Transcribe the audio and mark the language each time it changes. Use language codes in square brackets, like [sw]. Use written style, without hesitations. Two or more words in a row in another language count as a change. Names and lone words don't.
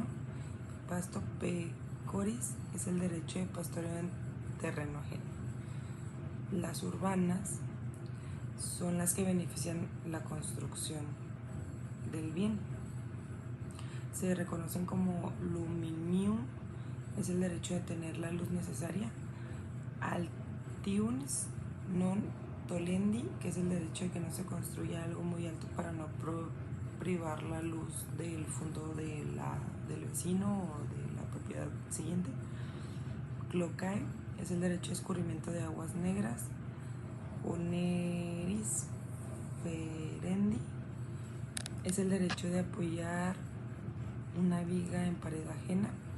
[la] Pasto pecoris [es] es el derecho de pastoreo en terreno ajeno. Las urbanas son las que benefician la construcción del bien. Se reconocen como luminium, es el derecho de tener la luz necesaria. [la] Altiuns non tolendi, [es] que es el derecho de que no se construya algo muy alto para no privar la luz del fondo del vecino o de la propiedad siguiente. Clocae es el derecho de escurrimiento de aguas negras. [la] Oneris ferendi [es] es el derecho de apoyar una viga en pared ajena.